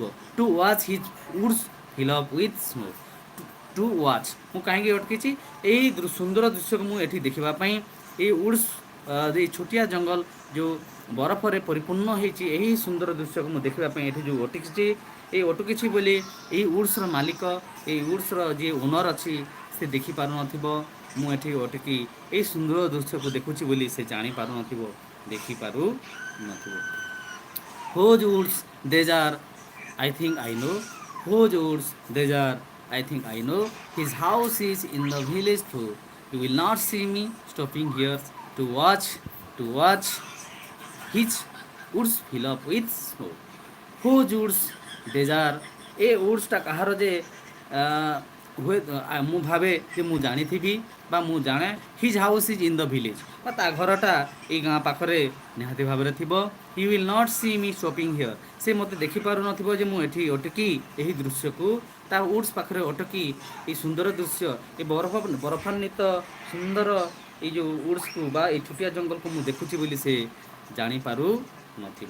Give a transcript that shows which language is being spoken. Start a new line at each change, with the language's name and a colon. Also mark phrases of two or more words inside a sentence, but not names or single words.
English: to watch his woods fill up with snow, to watch
Odia: ମୁଁ କାହିଁକି ଅଟକିଛି, ଏଇ ସୁନ୍ଦର ଦୃଶ୍ୟକୁ ମୁଁ ଏଠି ଦେଖିବା ପାଇଁ, ଏଇ ଉଡ଼୍ସ ଏଇ ଛୋଟିଆ ଜଙ୍ଗଲ ଯେଉଁ ବରଫରେ ପରିପୂର୍ଣ୍ଣ ହେଇଛି, ଏହି ସୁନ୍ଦର ଦୃଶ୍ୟକୁ ମୁଁ ଦେଖିବା ପାଇଁ ଏଠି ଯେଉଁ ଅଟକିଛି, ଏଇ ଅଟକିଛି ବୋଲି ଏଇ ଉଡ଼୍ସର ମାଲିକ, ଏଇ ଉଡ଼୍ସର ଯିଏ ଓନର୍ ଅଛି ସେ ଦେଖିପାରୁନଥିବ, ମୁଁ ଏଠି ଅଟକି ଏଇ ସୁନ୍ଦର ଦୃଶ୍ୟକୁ ଦେଖୁଛି ବୋଲି ସେ ଜାଣିପାରୁନଥିବ, ଦେଖିପାରୁନଥିବ।
English: whose woods these are I think I know, whose woods these are I think I know, his house is in the village too, you will not see me stopping here to watch his woods fill up with snow. whose woods these are,
Odia: ଏ ଉଡ଼୍ସଟା କାହାର ଯେ ହୁଏ ମୁଁ ଭାବେ ଯେ ମୁଁ ଜାଣିଥିବି ବା ମୁଁ ଜାଣେ।
English: his house is in the village,
Odia: ବା ତା ଘରଟା ଏଇ ଗାଁ ପାଖରେ ନିହାତି ଭାବରେ ଥିବ।
English: he will not see me stopping here,
Odia: ସେ ମୋତେ ଦେଖିପାରୁନଥିବ ଯେ ମୁଁ ଏଠି ଅଟକି ଏହି ଦୃଶ୍ୟକୁ, ତା ଉଡ଼୍ସ ପାଖରେ ଅଟକି ଏଇ ସୁନ୍ଦର ଦୃଶ୍ୟ, ଏ ବରଫାନ୍ୱିତ ସୁନ୍ଦର ଏଇ ଯେଉଁ ଉଡ଼୍ସକୁ ବା ଏଇ ଛୋଟିଆ ଜଙ୍ଗଲକୁ ମୁଁ ଦେଖୁଛି ବୋଲି ସେ ଜାଣିପାରୁନଥିବ।